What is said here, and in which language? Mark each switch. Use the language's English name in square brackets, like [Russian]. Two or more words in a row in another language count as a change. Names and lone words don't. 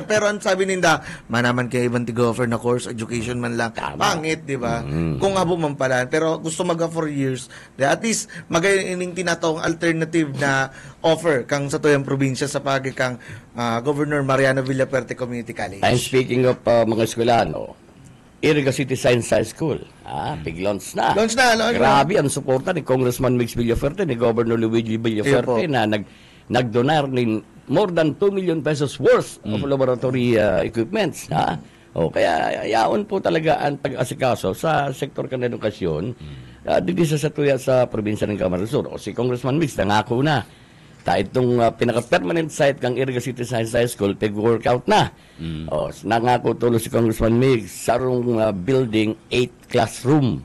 [Bikol] Pero ang sabi ninda, manaman kayo ibang tigo-offer na course, education man lang. Pangit, di ba? Kung habo man pala. Pero gusto mag 4 years. At least, magayon ining tinatawang alternative na offer kang sa tuyang probinsya sa pagi kang Governor Mariano Villaperte Community College. [English] And speaking of [Bikol] mga eskwelahan, Iriga City Science High School. [English] Big launch [Bikol] na. Grabe ang suporta ni Congressman Mix Villaferte, ni Governor Luigi Villaferte na nagdonar ng [English] more than 2 million pesos worth of laboratory equipments. [Bikol] Kaya yaon po talaga ang pag-asikaso sa sektor kan edukasyon dito sa tuya sa probinsya ng Camarines Sur. Si Congressman Mix nangako na itong pinaka- [English] permanent site [Bikol] kang Iriga City Science High School, pag-workout na. Nangako tulo si Congressman Mix, sarong building 8 classroom.